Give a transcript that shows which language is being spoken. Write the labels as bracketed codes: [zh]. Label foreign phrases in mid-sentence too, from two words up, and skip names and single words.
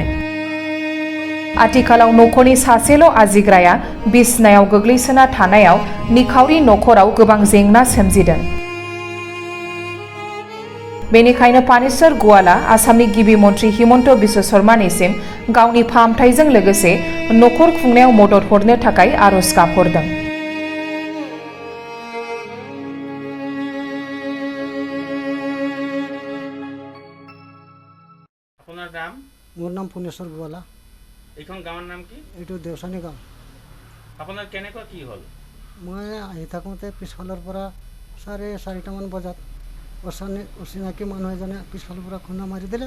[brx] आथिखालाव नखरनि सासेल' आजिग्राया बिसनायाव गोग्लैसोना थानायाव निखावरि नखराव गोबां जेंना सोमजिदों। बेनिखायनो पानेसर गुवाला आसामनि गिबि मन्त्रि हिमन्त बिश्व शर्मानिसिम गावनि फाहामथायजों लोगोसे नखर खुंनायाव मदद हरनो थाखाय आरज गाबहरदों। [as] আপনার নাম? মোর নাম পুনেশ্বর গুৱালা। এইখন গাঁৱৰ নাম কি? এইটো দেওচানী গাঁও। আপোনাৰ কেনেকুৱা কি হ'ল? মই আহি থাকোঁতে পিছফালৰ পৰা 4:30মান বজাত অচিনাকি মানুহ এজনে পিছফালৰ পৰা খুন্দা মাৰি দিলে।